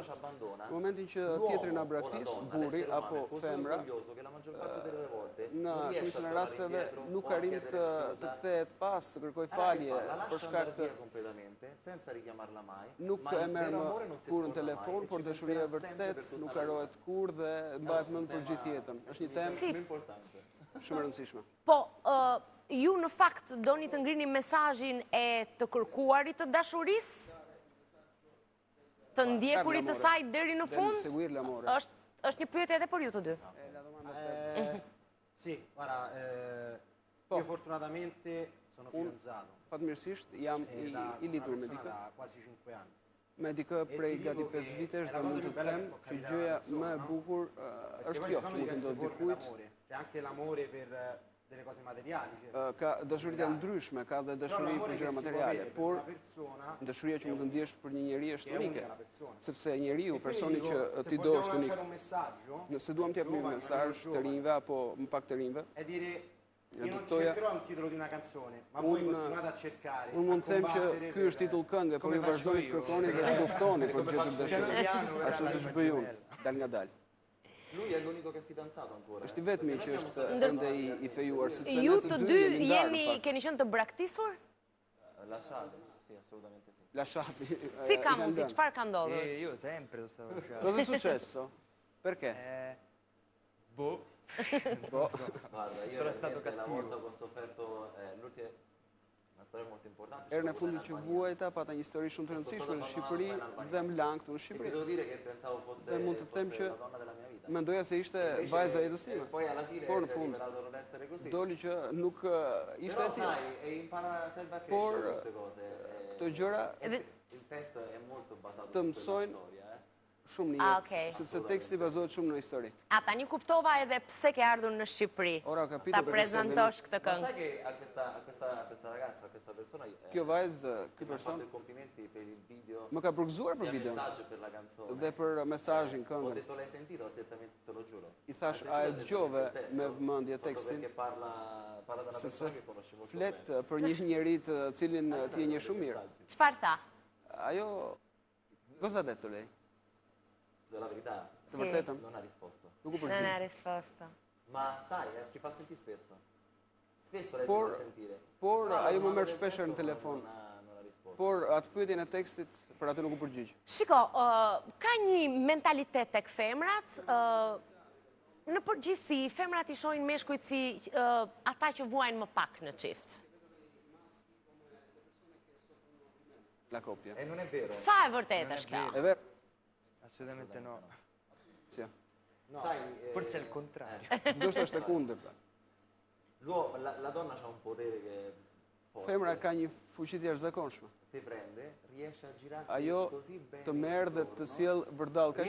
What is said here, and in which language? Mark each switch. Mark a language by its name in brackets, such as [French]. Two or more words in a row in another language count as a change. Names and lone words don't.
[Albanian] Në momentin që tjetri na braktis, burri apo femra, në shumicën e rasteve nuk arrin të kthehet pas, të kërkoj falje për shkak të nuk e merr më kur në telefon, por dashuria e vërtet nuk harohet kur dhe mbahet mend për gjithë jetën. Është një temë shumë e rëndësishme. Po, ju në fakt doni të ngrini mesazhin e të kërkuarit të dashurisë? Të ndjekurit të saj deri në fund? Është një pyetje edhe për ju të dy. [Italian] Sì, guarda, io fortunatamente sono fidanzato. [Albanian] Fatmirësisht jam i lidhur me dikë. [Italian] Da quasi 5 anni. [Albanian] Me dikë prej gati 5 vitesh dhe mund të them që gjëja më e bukur është kjo, që mund të ndodhë dikujt. [Italian] C'è anche l'amore per [Albanian] Ka dashuria ndryshme, ka dhe dashuri për gjëra materiale, por dashuria që mund të ndjesh për një njeri është unike, sepse njeriu, personi që ti do është unik. Nëse duam t'jap një mesazh të rinjve apo më pak të rinjve, [Italian] io non cercherò un titolo di una canzone, ma voi continuate a cercare. [Albanian] Unë mund të them që ky është titull këngë, por ju vazhdoni të kërkoni dhe të luftoni për të gjetur dashurinë, ashtu siç bëj unë, dal nga dal. [Italian] Lui è l'unico che è fidanzato ancora. [Albanian] Është i vetmi që është ende i fejuar, sepse ju të dy keni qenë të braktisur? [Italian] Lasciati, sì, assolutamente sì. Lasciati. [Albanian] Si ka mundi, çfarë ka ndodhur? [Italian] Io sempre lo stavo lasciando. Cosa è successo? Perché? Boh. Guarda, io sono stato la cattivo. volta che ho sofferto l'ultima una storia molto importante. [Albanian] Erën e fundit që vuajta pata një histori shumë të rëndësishme në Shqipëri dhe më lang këtu në Shqipëri. [Italian] Devo dire che pensavo fosse [Albanian] Dhe mund të them që [Italian] la donna della mia vita. [Albanian] mendoja se ishte vajza e jetës time. [Italian] Poi alla fine [Albanian] Por në [Italian] si è [Albanian] fund [Italian] rivelato non essere così. [Albanian] doli që nuk ishte e [Italian] Però [Albanian] tillë. [Italian] sai, impara sempre a [Albanian] Por [Italian] crescere queste cose. [Albanian] këto gjëra [Italian] Il testo è molto basato [Albanian] të [Italian] su [Albanian] mësojnë [Italian] quella storia, [Albanian] shumë në [Italian] Ah, [Albanian] jetë, [Italian] okay. [Albanian] sepse teksti bazohet shumë në histori. A tani kuptova edhe pse ke ardhur në Shqipëri. [Italian] Ora ho capito [Albanian] Ta [Italian] perché sei [Albanian] prezantosh këtë [Italian] Ma [Albanian] këngë. [Italian] sai che a questa ragazza, a questa persona [Albanian] Kjo vajzë, ky [Italian] mi ha fatto [Albanian] person [Italian] i complimenti per il video, [Albanian] më ka përgëzuar për [Italian] il [Albanian] videon [Italian] messaggio per la canzone. [Albanian] dhe për mesazhin, [Italian] Ho [Albanian] këngën. [Italian] detto l'hai sentito? Ho detto te lo giuro. [Albanian] I thash, a e dëgjove me vëmendje tekstin? [Italian] Perché parla da una [Albanian] Sepse [Italian] persona che conosce molto [Albanian] flet [Italian] bene. [Albanian] për një njeri të cilin ti e njeh shumë mirë. Çfarë tha? Ajo, [Italian] cosa ha detto lei? La verità, [Albanian] Të vërtetën? [Italian] non ha risposto. [Albanian] Nuk u [Italian] Non [Albanian] përgjigj. [Italian] ha risposto. Ma sai, si fa sentire spesso. Spesso lei [Albanian] Por- [Italian] si fa sentire. [Albanian] Por [Italian] Però [Albanian] ajo më [Italian] la [Albanian] merr [Italian] del [Albanian] shpesh në [Italian] testo [Albanian] telefon. [Italian] non ha risposto. [Albanian] Por atë pyetjen e tekstit për atë nuk u përgjigj. Shiko, ka një mentalitet tek femrat, në përgjithësi, femrat i shohin meshkujt si ata që vuajnë më pak në çift. [Italian] La coppia. E non è vero. [Albanian] Sa e vërtetë është kjo? [Italian] È vero? Assolutamente no. Sì. Sai, Forse è il contrario. [Albanian] Ndoshta është e kundërta. [Italian] la donna ha un potere che è forte. [Albanian] Femra ka një fuqi të jashtëzakonshme. [Italian] Ti prende, riesce a girare [Albanian] Ajo [Italian] così bene. [Albanian] të merr dhe të sjell vërdall kaq